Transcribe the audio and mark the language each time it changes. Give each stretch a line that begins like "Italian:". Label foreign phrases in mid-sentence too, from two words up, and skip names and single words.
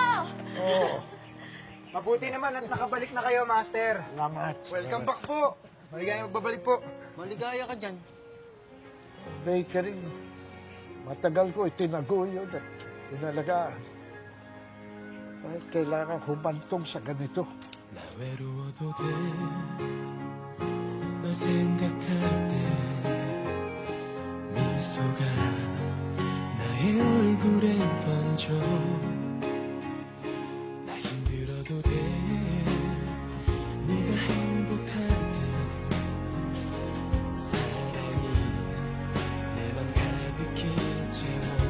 Filipino: Mabuti naman at nakabalik na kayo, Master. Salamat.
English: Welcome back po.
Filipino: Maligayang magbabalik po. Maligaya ka dyan. Bakery. Matagal ko itinaguyod at inalagaan. Bakit kailangan humantong sa ganito?
Korean: 나 외로워도 돼. 너 생각할 때 미소가 나의 얼굴에 번져. 나 힘들어도 돼. 네가 행복할 때 사랑이 내 맘 가득히 채워.